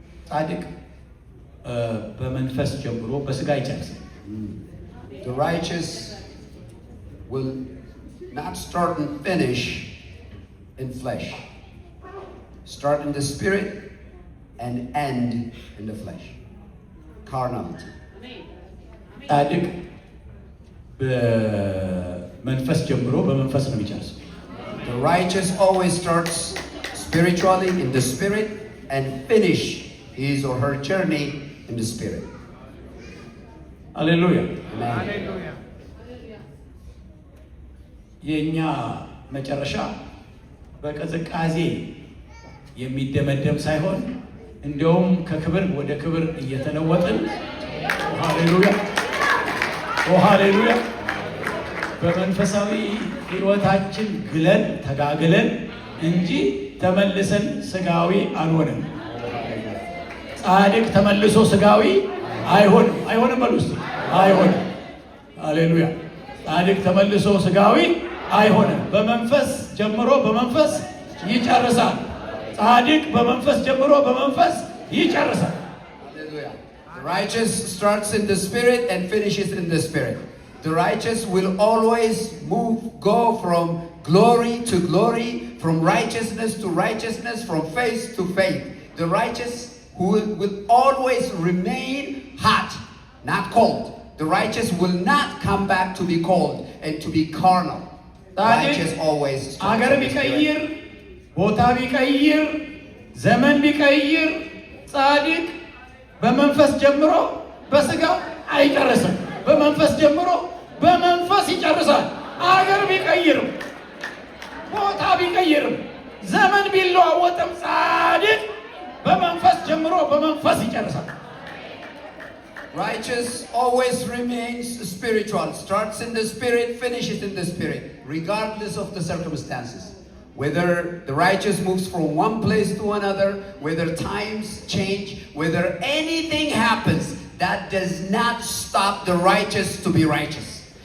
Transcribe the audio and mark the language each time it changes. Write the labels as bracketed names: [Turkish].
[Amharic] ጻድቅ በመንፈስ ጀምሮ በስጋ ይጨርሳል። [English] The righteous will not start and finish in flesh. Start in the spirit and end in the flesh. Carnality. ጻድቅ በመንፈስ ጀምሮ በመንፈስ ነው የሚጨርሰው። The righteous always starts spiritually in the spirit and finish his or her journey in the spirit. [Amharic] ሃሌሉያ። [English] Amen. [Amharic] የኛ መጨረሻ በቅዝቃዜ የሚደመደም ሳይሆን እንዲያውም ከክብር ወደ ክብር እየተለወጥን ሃሌሉያ ሃሌሉያ በመንፈሳዊ ሕይወታችን ግለን ተጋግለን እንጂ ተመልሰን ስጋዊ አንሆንም። ጻድቅ ተመልሶ ስጋዊ አይሆንም። አይሆንም በሉ እስቲ አይሆንም። ሃሌሉያ ጻድቅ ተመልሶ ስጋዊ አይሆንም። በመንፈስ ጀምሮ በመንፈስ ይጨርሳል። ጻድቅ በመንፈስ ጀምሮ በመንፈስ ይጨርሳል። [English] Hallelujah. The righteous starts in the spirit and finishes in the spirit. The righteous will always go from glory to glory, from righteousness to righteousness, from faith to faith. The righteous will always remain hot, not cold. The righteous will not come back to be cold and to be carnal. Righteous always [Amharic] አገር ቢቀይር ቦታ ቢቀይር ዘመን ቢቀይር ጻድቅ በመንፈስ ጀምሮ በስጋው አይጨርስም። በመንፈስ ጀምሮ በመንፈስ ይጨርሳል። አገር ቢቀይርም ቦታ ቢቀይርም ዘመን ቢለዋወጥም ጻድቅ በመንፈስ ጀምሮ በመንፈስ ይጨርሳል። [English] Righteous always remains spiritual, starts in the spirit, finishes in the spirit, regardless of the circumstances. Whether the righteous moves from one place to another, whether times change, whether anything happens, that does not stop the righteous to be righteous.